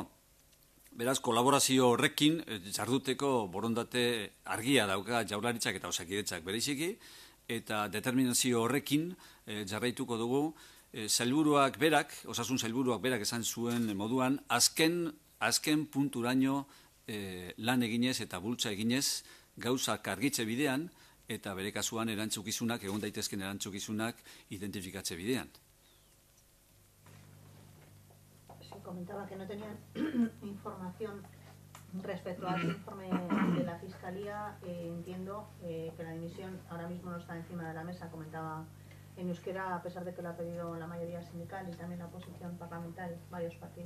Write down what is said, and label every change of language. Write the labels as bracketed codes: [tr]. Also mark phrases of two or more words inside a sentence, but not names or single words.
[eu] Beraz, kolaborazio horrekin jarduteko borondate argia dauka Jaurlaritzak eta Osakidetzak bereziki, eta determinazio horrekin jarraituko dugu sailburuak berak, osasun sailburuak berak esan zuen moduan, azken punturaino lan eginez eta bultza eginez gauzak argitze bidean eta bere kasuan erantzukizunak, egon daitezken erantzukizunak identifikatze bidean. [es] Comentaba que no tenían información respecto al informe de la Fiscalía. Entiendo que la dimisión ahora mismo no está encima de la mesa, comentaba en euskera, a pesar de que lo ha pedido la mayoría sindical y también la oposición parlamentaria, varios partidos.